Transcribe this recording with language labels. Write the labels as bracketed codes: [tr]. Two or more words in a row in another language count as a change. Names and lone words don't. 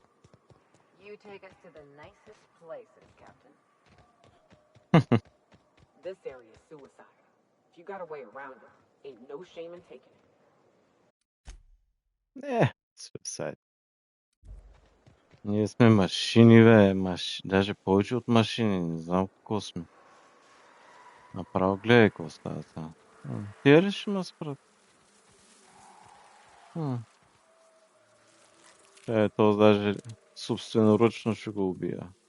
[en] You take us to the nicest places, Captain. This area is suicide. If you got a way around it, ain't no shame in taking it. [bg] Суицид. Ние сме машини, бе. Даже повече от машини. Не знам какво сме. Направо гледай какво става сега. Тия ли ще ме спрат? То даже собственоръчно ще го убия.